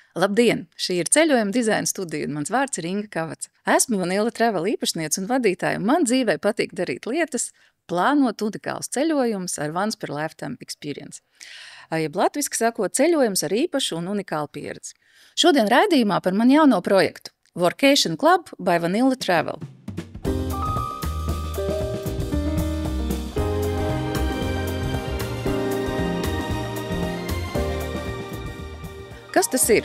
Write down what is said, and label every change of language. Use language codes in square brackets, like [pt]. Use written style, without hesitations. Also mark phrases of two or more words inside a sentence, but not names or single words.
[lv] Labdien! Šī ir ceļojuma dizaina studija, un mans vārds ir Inga Kavaca. Esmu Vanilla Travel īpašniece un vadītāja, un man dzīvē patīk darīt lietas, plānot unikālus ceļojumus ar [en] once per lifetime experience. [lv] Jeb latviski sakot, ceļojums ar īpašu un unikālu pieredzi. Šodien raidījumā par man jauno projektu Workation Club by Vanilla Travel. Kas tas ir?